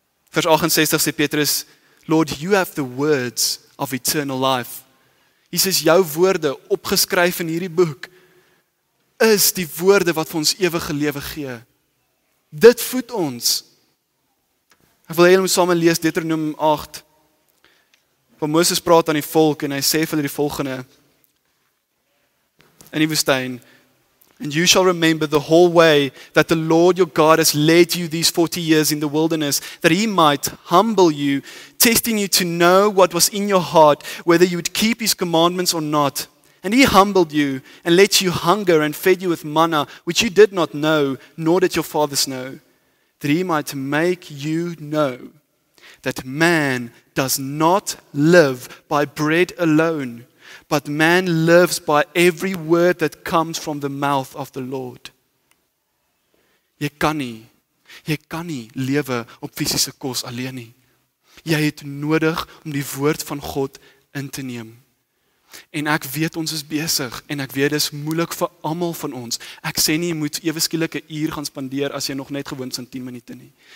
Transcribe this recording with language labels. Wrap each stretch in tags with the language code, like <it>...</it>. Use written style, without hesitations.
<af>Vers 68 sê Petrus,</af> <en>Lord, you have the words of eternal life.</en> <af>Jesus, jou woorde, opgeskryf in hierdie boek, is die woorde wat vir ons ewige lewe gee. Dit voed ons. Ek wil hê julle moet saam lees Deuteronomium 8, waar Moses praat aan die volk, en hy sê vir hulle die volgende, in die woestyn,</af> <en>and you shall remember the whole way that the Lord your God has led you these 40 years in the wilderness, that he might humble you, testing you to know what was in your heart, whether you would keep his commandments or not. And he humbled you and let you hunger and fed you with manna, which you did not know, nor did your fathers know, that he might make you know that man does not live by bread alone, but man lives by every word that comes from the mouth of the Lord.</en> <af>Jy kan nie lewe op fisiese kos alleen nie. Jy het nodig om die woord van God in te neem. En ek weet ons is besig, en ek weet dit is moeilik vir almal van ons. Ek sê nie jy moet ewe skielik 'n uur gaan spandeer as jy nog net gewoond is aan 10 minute nie.</af>